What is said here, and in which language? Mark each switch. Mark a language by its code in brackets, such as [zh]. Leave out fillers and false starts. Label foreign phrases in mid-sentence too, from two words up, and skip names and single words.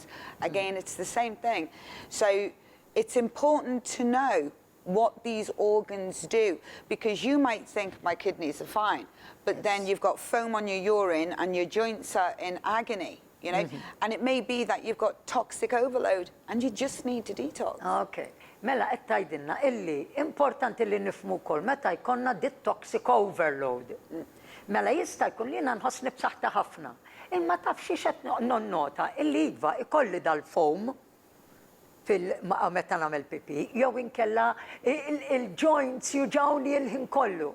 [en] Again, it's the same thing. So it's important to know what these organs do because you might think my kidneys are fine, but then you've got foam on your urine and your joints are in agony, you know, and it may be that you've got toxic overload and you just need to detox. Okay. [mt] Mela qed tgħidilna illi importanti li nifhmu wkoll meta jkollna [en] toxic overload. [mt] Mela jista' jkun li jiena nħossni b'saħħta ħafna. Imma taf xi qed nonnota illi iva ikolli dal-foam meta nagħmel pipi, jew inkella il-joints juġawni l-ħin kollu.